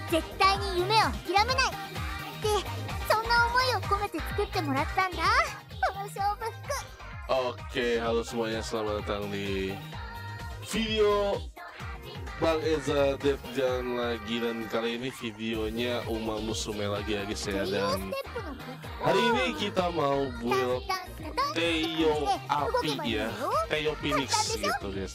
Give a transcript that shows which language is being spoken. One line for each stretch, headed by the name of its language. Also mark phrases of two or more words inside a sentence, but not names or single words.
Japanese: 絶対に夢を諦めないってそんな思いを込めて作ってもらったんだこの勝負服。
Indonesian: Oke, halo semuanya, selamat datang di video Bang Eza Devjan lagi. Dan kali ini videonya Uma Musume lagi ya guys ya. Dan hari ini kita mau build Teo Api ya, Teo Phoenix gitu guys.